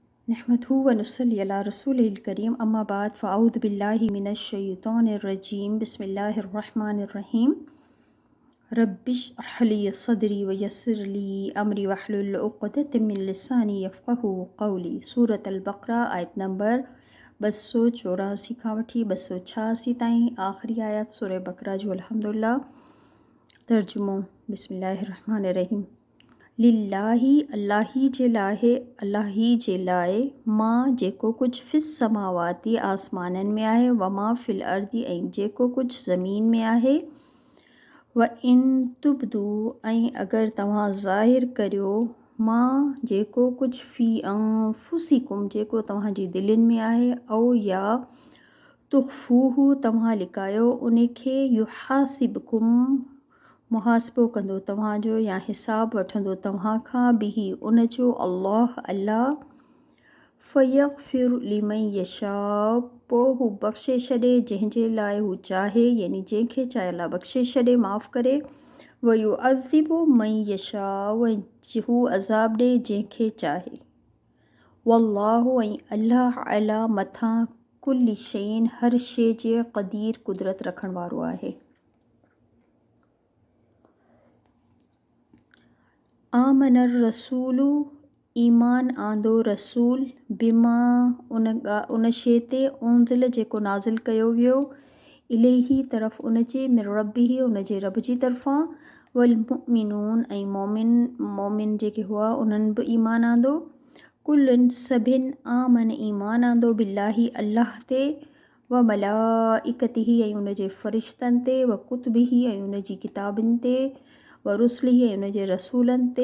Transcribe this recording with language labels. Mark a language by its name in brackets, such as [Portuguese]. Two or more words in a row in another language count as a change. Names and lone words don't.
[Arabic] نحمده ونصلي على رسوله الكريم أما بعد فأعوذ بالله من الشيطان الرجيم بسم الله الرحمن الرحيم رب اشرح لي صدري ويسر لي أمري واحلل عقدة من لساني يفقهوا قولي. [Sindhi] सूरत अल-बक़रा आयत नंबर 284 खां वठी 286 ताईं आख़िरी आयत सूरह बक़रा जो अल्हम्दुलिल्लाह। तर्जुमो बिस्मिल्लाहिर्रहमानिर्रहीम। लिल्लाही अल्लाह ही जे लाए मां जेको कुछ [Arabic] في السماوات [Sindhi] आसमानन में आहे [Arabic] وما في الأرض [Sindhi] ऐं जेको कुछ ज़मीन में आहे। [Arabic] وإن تبدوا [Sindhi] ऐं अगर तव्हां ज़ाहिर करियो मां जेको कुछ [Arabic] في أنفسكم [Sindhi] जेको तव्हांजी दिलनि में आहे औ या तुख़्फ़ूहु तव्हां लिकायो उनखे युहासिबकुम मुहासिबो कंदो तव्हांजो या हिसाब वठंदो तव्हां खां बिही उनजो अल्लाह [Arabic] فيغفر لمن يشاء [Sindhi] पोइ हू बख़्शे छॾे जंहिंजे लाइ हू चाहे यानी जंहिंखे चाहे अल्लाह बख़्शे छॾे माफ़ करे। [Arabic] ويعذب من يشاء [Sindhi] हू अज़ाब ॾे जंहिंखे चाहे। वल्लाहु ऐं अल्लाह अला मथां [Arabic] كل شيء [Sindhi] हर शइ जे क़दीर कुदरत रखण वारो आहे। [Arabic] آمن الرسول [Sindhi] ईमान आंदो रसूल बिमा उन शइ ते उनज़िल जेको नाज़िल कयो वियो इलैही तरफ़ उनजे [Arabic] من ربه [Sindhi] उनजे रब जी तरफ़ां। [Arabic] والمؤمنون [Sindhi] ऐं मोमिन जेके हुआ उन्हनि बि ईमान आंदो। कुल्लुन सभिन आमन ईमान आंदो बिल्लाही अल्लाह ते [Arabic] وملائكته [Sindhi] ऐं उनजे फ़रिश्तनि ते [Arabic] وكتبه [Sindhi] ऐं उनजी किताबनि ते [Arabic] ورسله [Sindhi] ऐं उनजे रसूलनि ते।